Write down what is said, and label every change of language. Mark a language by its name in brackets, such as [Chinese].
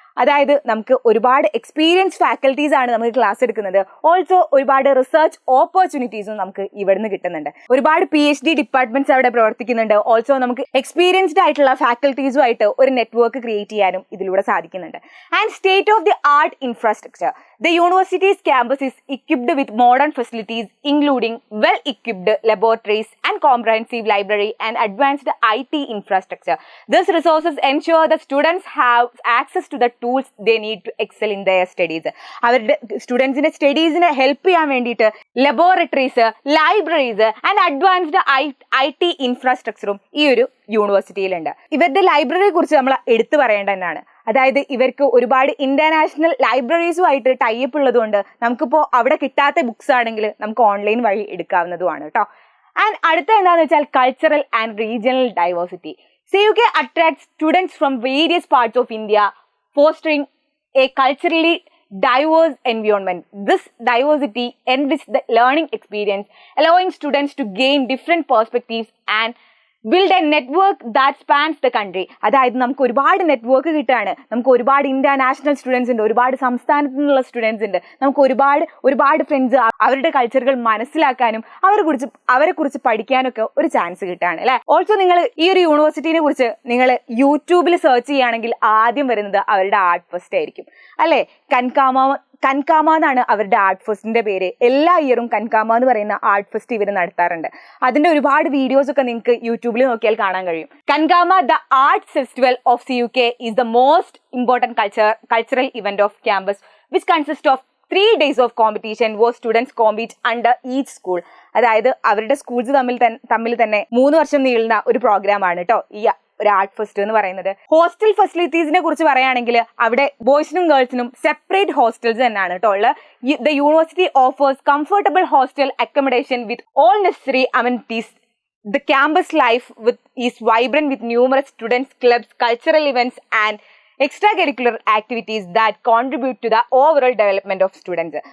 [Malayalam] അതായത് നമുക്ക് ഒരുപാട് എക്സ്പീരിയൻസ് ഫാക്കൽറ്റീസ് ആണ് നമുക്ക് ക്ലാസ് എടുക്കുന്നത്. ഓൾസോ ഒരുപാട് റിസർച്ച് ഓപ്പർച്യൂണിറ്റീസും നമുക്ക് ഇവിടുന്ന് കിട്ടുന്നുണ്ട്. ഒരുപാട് PhD ഡിപ്പാർട്ട്മെന്റ്സ് അവിടെ പ്രവർത്തിക്കുന്നുണ്ട്. ഓൾസോ നമുക്ക് എക്സ്പീരിയൻസ്ഡ് ആയിട്ടുള്ള ഫാക്കൽറ്റീസുമായിട്ട് ഒരു നെറ്റ്വർക്ക് ക്രിയേറ്റ് ചെയ്യാനും ഇതിലൂടെ സാധിക്കുന്നുണ്ട്. [English] And state of the art infrastructure. The university's campus is equipped with modern facilities including well-equipped laboratories and comprehensive library and advanced IT infrastructure. These resources ensure that students have access to the tools they need to excel in their studies. [Malayalam] അവരുടെ സ്റ്റുഡൻസിന്റെ സ്റ്റഡീസിനെ help ചെയ്യാൻ വേണ്ടിയിട്ട് laboratories, libraries and advanced IT ഇൻഫ്രാസ്ട്രക്ചറും ഈ ഒരു യൂണിവേഴ്സിറ്റിയിലുണ്ട്. ഇവരുടെ ലൈബ്രറിയെ കുറിച്ച് നമ്മൾ എടുത്തു പറയേണ്ടതാണ്. അതായത് ഇവർക്ക് ഒരുപാട് ഇന്റർനാഷണൽ ലൈബ്രറീസുമായിട്ട് ടൈപ്പ് ഉള്ളതുകൊണ്ട് നമുക്കിപ്പോൾ അവിടെ കിട്ടാത്ത ബുക്സ് ആണെങ്കിൽ നമുക്ക് ഓൺലൈൻ വഴി എടുക്കാവുന്നതുമാണ് കേട്ടോ. [English] and [Malayalam] അടുത്ത എന്താണെന്ന് വെച്ചാൽ [English] Cultural and regional diversity. CUK attracts students from various parts of India, fostering a culturally diverse environment. This diversity enriches the learning experience, allowing students to gain different perspectives and build a network that spans the country. [Malayalam] അതായത് നമുക്ക് ഒരുപാട് network കിട്ടുകയാണ്. നമുക്ക് ഒരുപാട് international students ഉണ്ട്, ഒരുപാട് സംസ്ഥാനത്തു നിന്നുള്ള സ്റ്റുഡൻസ് ഉണ്ട്. നമുക്ക് ഒരുപാട് ഫ്രണ്ട്സ്, അവരുടെ കൾച്ചറുകൾ മനസ്സിലാക്കാനും അവരെ കുറിച്ച് പഠിക്കാനൊക്കെ ഒരു ചാൻസ് കിട്ടുകയാണ് അല്ലെ. ഓൾസോ നിങ്ങൾ ഈ ഒരു യൂണിവേഴ്സിറ്റിനെ കുറിച്ച് നിങ്ങൾ യൂട്യൂബിൽ സെർച്ച് ചെയ്യുകയാണെങ്കിൽ ആദ്യം വരുന്നത് അവരുടെ ആർട്ട് ഫെസ്റ്റ് ആയിരിക്കും അല്ലെ. കൻകാമ എന്നാണ് അവരുടെ ആർട്ട് ഫെസ്റ്റിന്റെ പേര്. എല്ലാ ഇയറും കൻകാമ എന്ന് പറയുന്ന ആർട്ട് ഫെസ്റ്റ് ഇവർ നടത്താറുണ്ട്. അതിന്റെ ഒരുപാട് വീഡിയോസ് ഒക്കെ നിങ്ങൾക്ക് യൂട്യൂബിൽ നോക്കിയാൽ കാണാൻ കഴിയും. [English] Kankama, the art festival of CUK, is the most important cultural event of campus which consist of 3 days of competition where students compete under each school. [Malayalam] അതായത് അവരുടെ സ്കൂൾസ് തമ്മിൽ തന്നെ 3 വർഷം നീളുന്ന ഒരു പ്രോഗ്രാം ആണ് കേട്ടോ ഈ ഒരു ആർട്ട് ഫെസ്റ്റ് എന്ന് പറയുന്നത്. ഹോസ്റ്റൽ ഫെസിലിറ്റീസിനെ കുറിച്ച് പറയുകയാണെങ്കിൽ അവിടെ ബോയ്സിനും ഗേൾസിനും സെപ്പറേറ്റ് ഹോസ്റ്റൽസ് തന്നെയാണ് കേട്ടോ ഉള്ളത്. [English] The university offers comfortable hostel accommodation with all necessary amenities. The campus life is vibrant with numerous students, clubs, cultural events and extracurricular activities that contribute to the overall development of students.